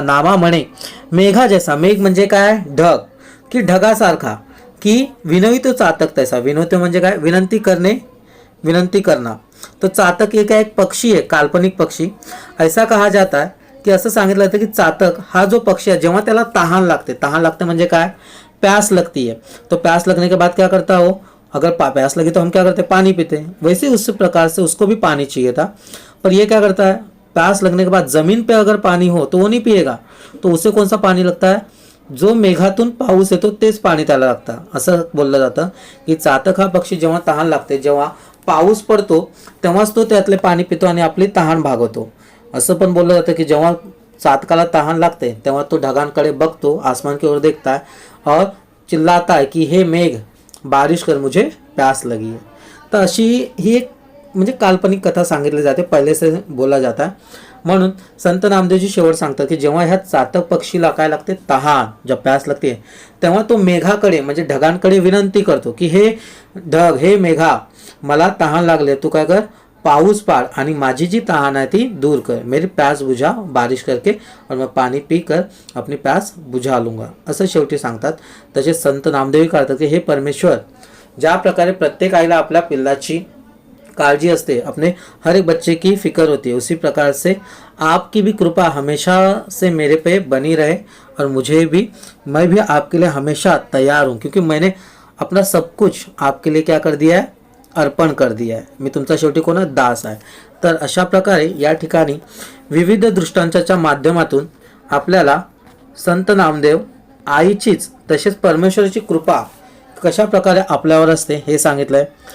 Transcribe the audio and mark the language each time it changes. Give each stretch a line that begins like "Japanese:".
Marathi: नामा म्हणे मेघा जैसा, मेघ म्हणजे काय, ढग, की ढगासारखा, की विनवितो चातक तैसा. विनवितो म्हणजे काय, विनंती करणे,
Hindi: विनंती करना.
Marathi: तो चातक एक पक्षी आहे, काल्पनिक पक्षी.
Hindi: ऐसा कहा जाता है की
Marathi: असं सांगितलं जातं की चातक हा जो पक्षी आहे, जेव्हा त्याला तहान लागते म्हणजे काय, प्यास लगती है.
Hindi: तो प्यास लगने के बाद क्या करता हो, अगर प्यास लगी तो हम क्या करते, पानी पीते. वैसे उस प्रकार से उसको भी पानी चाहिए था, पर ये क्या करता है, प्यास लगने के बाद जमीन पे अगर पानी हो तो वो नहीं पिएगा. तो उसे कौन सा पानी लगता है,
Marathi: जो मेघातून पाऊस येतो तेच पाणी त्याला लागतं. असं बोललं जातं की चातक हा पक्षी जेव्हा तहान लागते, जेव्हा पाऊस पडतो तेव्हाच तो त्यातले पाणी पितो आणि आपली तहान भागवतो. असं पण बोललं जातं की जेव्हा चातकाला तहान लागते तेव्हा तो ढगांकडे बघतो,
Hindi: आसमान की ओर देखता है और चिल्लाता है की हे मेघ बारिश कर, मुझे प्यास लगी है.
Marathi: तर अशी ही एक म्हणजे काल्पनिक कथा सांगितली जाते,
Hindi: पहिले से बोला जाता.
Marathi: म्हणून संत नामदेवजी शेवट सांगतात की जेव्हा ह्या चातक पक्षीला काय लागते, तहान,
Hindi: जब प्यास लगते
Marathi: तेव्हा तो मेघाकडे म्हणजे ढगांकडे विनंती करतो की हे ढग, हे मेघा, मला तहान लागले, तू काय कर, पाऊस पाड आणि माझी जी तहान आहे ती दूर कर,
Hindi: मेरी प्यास बुझा बारिश करके, और मैं पाणी पी कर अपनी प्यास बुझा लूंगा.
Marathi: असं शेवटी सांगतात. तसेच संत नामदेवी करतात की हे परमेश्वर, ज्या प्रकारे प्रत्येक आईला आपल्या पिल्लाची काळजी असते,
Hindi: अपने हर एक बच्चे की फिक्र होती है, उसी प्रकार से आपकी भी कृपा हमेशा से मेरे पे बनी रहे और मुझे भी, मैं भी आपके लिए हमेशा तैयार हूँ, क्योंकि मैंने अपना सब कुछ आपके लिए क्या कर दिया है, अर्पण कर दिया आहे.
Marathi: मी तुमचा शेवटी कोण दास आहे. तर अशा प्रकारे या ठिकाणी विविध दृष्टांताच्या माध्यमातून आपल्याला संत नामदेव आईचीच तसेच परमेश्वराची कृपा कशा प्रकारे आपल्यावर असते हे सांगितलंय.